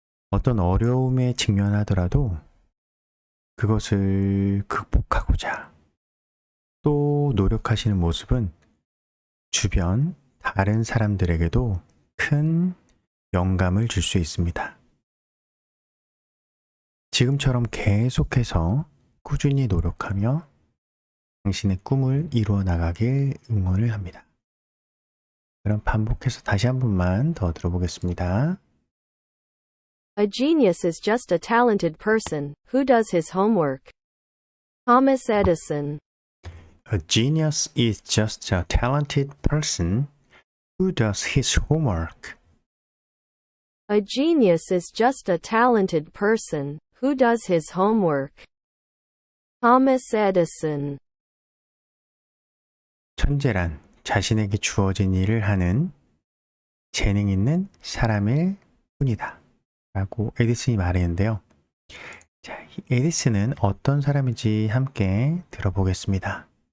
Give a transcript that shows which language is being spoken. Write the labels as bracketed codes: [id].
[ko] 어떤 어려움에 직면하더라도 그것을 극복하고자 또 노력하시는 모습은 주변 다른 사람들에게도 큰 영감을 줄 수 있습니다. 지금처럼 계속해서 꾸준히 노력하며 당신의 꿈을 이루어 나가길 응원을 합니다. 그럼 반복해서 다시 한 번만 더 들어보겠습니다. [en] A genius is just a talented person who does his homework. Thomas Edison. A genius is just a talented person who does his homework. A genius is just a talented person who does his homework. Thomas Edison. [ko] 천재란 자신에게 주어진 일을 하는 재능 있는 사람일 뿐이다. 라고 에디슨이 말했는데요. 자, 에디슨은 어떤 사람인지 함께 들어보겠습니다.